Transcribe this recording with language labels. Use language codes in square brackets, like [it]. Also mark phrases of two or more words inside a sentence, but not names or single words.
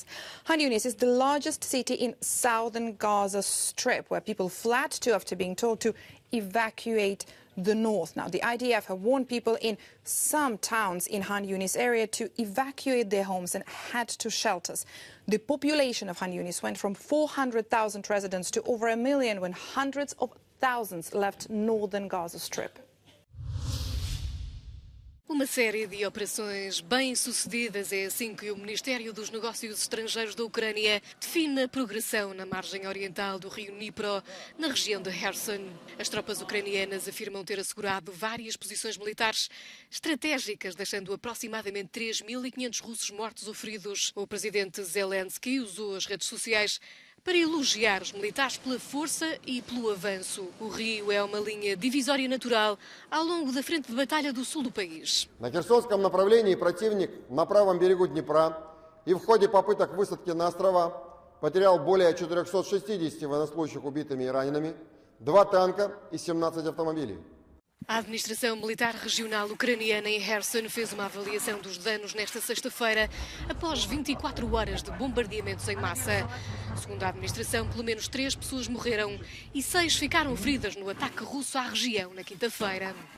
[en] Han Yunis is the largest city in southern Gaza Strip, where people fled to after being told to evacuate the north. Now, the IDF have warned people in some towns in Han Yunis area to evacuate their homes and head to shelters. The population of Han Yunis went from 400,000 residents to over 1 million when hundreds of thousands left northern Gaza Strip. [pt] Uma série de operações bem-sucedidas é assim que o Ministério dos Negócios Estrangeiros da Ucrânia define a progressão na margem oriental do rio Dnipro, na região de Kherson. As tropas ucranianas afirmam ter assegurado várias posições militares estratégicas, deixando aproximadamente 3.500 russos mortos ou feridos. O presidente Zelensky usou as redes sociais para elogiar os militares pela força e pelo avanço. O rio é uma linha divisória natural ao longo da frente de batalha do sul do país. [ru] На Херсонском направлении противник на правом берегу Днепра и в ходе попыток высадки на острова потерял более 460 военнослужащих убитыми и ранеными, 2 танка и 17 автомобилей. [pt] A administração militar regional ucraniana em Kherson fez uma avaliação dos danos nesta sexta-feira, após 24 horas de bombardeamentos em massa. Segundo a administração, pelo menos 3 pessoas morreram e 6 ficaram feridas no ataque russo à região na quinta-feira.